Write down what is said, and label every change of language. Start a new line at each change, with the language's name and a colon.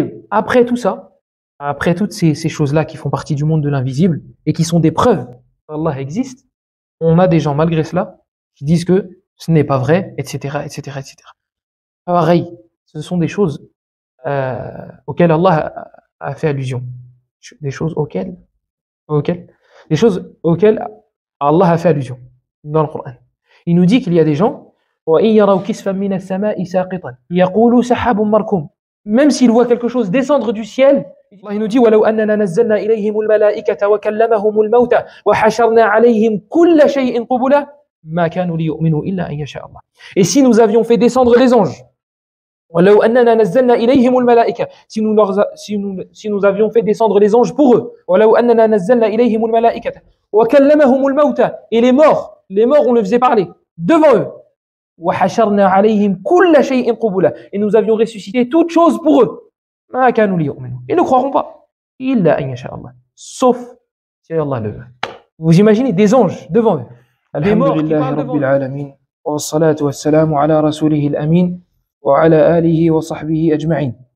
French: Après tout ça, après toutes ces choses-là qui font partie du monde de l'invisible et qui sont des preuves qu'Allah existe, on a des gens malgré cela qui disent que ce n'est pas vrai, etc., etc., etc. Pareil, ce sont des choses auxquelles Allah a fait allusion. Des choses auxquelles, des choses auxquelles Allah a fait allusion dans le Coran. Il nous dit qu'il y a des gens,
Arabic: وَإِن يَرَوْا كِسْفًا مِنَ السَّمَاءِ سَاقِطًا يَقُولُوا سَحَابٌ مَرْكُومٌ.
French: Même s'ils voient quelque chose descendre du ciel, Allah il nous dit
Arabic: وَلَوْ أَنَّنَا نَزَّلْنَا إِلَيْهِمُ الْمَلَائِكَةَ وَكَلَّمَهُمُ الموتى وَحَشَرْنَا عَلَيْهِمْ كُلَّ شَيْءٍ قُبُلًا مَا كَانُوا لِيُؤْمِنُوا إِلَّا أَن يَشَاءَ اللَّهُ.
French: Et si nous avions fait descendre les anges,
Arabic: وَلَوْ أَنَّنَا نَزَّلْنَا إِلَيْهِمُ الْمَلَائِكَةَ,
French: si nous avions fait descendre les anges pour eux,
Arabic: وَلَوْ أَنَّنَا نَزَّلْنَا إِلَيْهِمُ الْمَلَائِكَةَ وَكَلَّمَهُمُ الموتى,
French: et les morts on les faisait parler devant eux,
Arabic: وَحَشَرْنَا عَلَيْهِمْ كُلَّ شَيْءٍ قُبُلًا,
French: et nous avions ressuscité toutes choses pour eux,
Arabic: مَا كَانُوا لِيُؤْمِنُوا,
French: ils ne croiront pas,
Arabic: إِلَّا أَن يَشَاءَ اللَّهُ,
French: sauf si Allah le veut. Vous imaginez des anges devant eux, des morts qui parlent devant eux.
Arabic: والصلاة والسلام على رسوله الأمين وعلى آله وصحبه أجمعين.